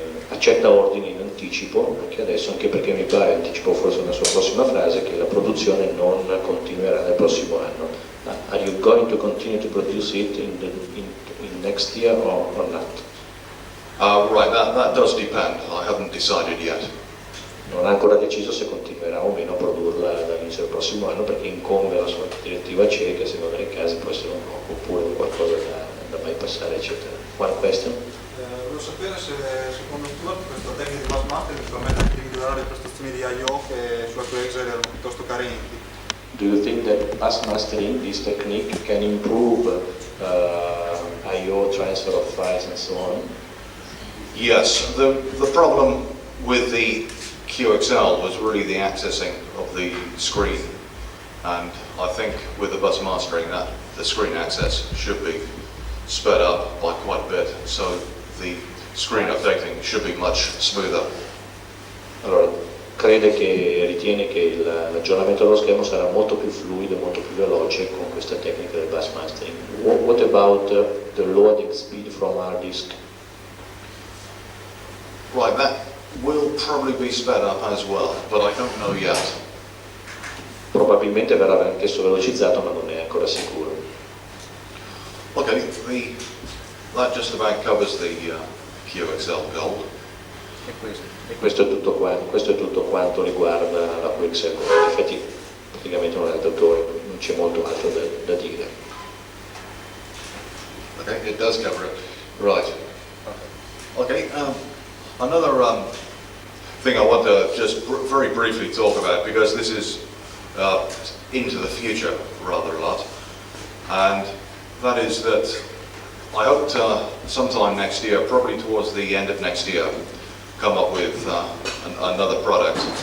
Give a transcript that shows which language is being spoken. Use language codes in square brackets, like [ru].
[it] Accetta ordini in anticipo, anche adesso, anche perché mi pare, anticipo forse una sua prossima frase, che la produzione non continuerà nel prossimo anno. [en] Are you going to continue to produce it in next year or not? Right, that does depend. I haven't decided yet. [it] non ha ancora deciso se continuerà o meno a produrla dall'inizio del prossimo anno, perché incombe la sua direttiva CE, che a seconda dei casi può essere un no, oppure qualcosa da bypassare, eccetera. [en] One question? [it] Volevo sapere se secondo Stuart questa tecnica di mass mastering permette anche di migliorare le prestazioni di I/O che su alcuni Excel erano piuttosto carenti. [en] Do you think that mass mastering, this technique, can improve I/O, transfer of files and so on? Yes, the problem with the QXL was really the accessing of the screen, and I think with the bus mastering that the screen access should be sped up by quite a bit, so the screen updating should be much smoother. [it] Allora, ritiene che l'aggiornamento dello schermo sarà molto più fluido, molto più veloce con questa tecnica del bus mastering. [en] What about the loading speed from hard disk? Right, that will probably be sped up as well, but I don't know yet. [it] Probabilmente verrà anch'esso velocizzato, ma non è ancora sicuro. [en] Okay, that just about covers the QXL Gold. [it] E Questo è tutto quanto riguarda la QXL. In effetti praticamente non è datore, non c'è molto altro da dire. [en] Okay, it does cover it. Right. Okay, another thing I want to just very briefly talk about, because this is into the future rather a lot, and that is that I hope sometime next year, probably towards the end of next year, come up with another product.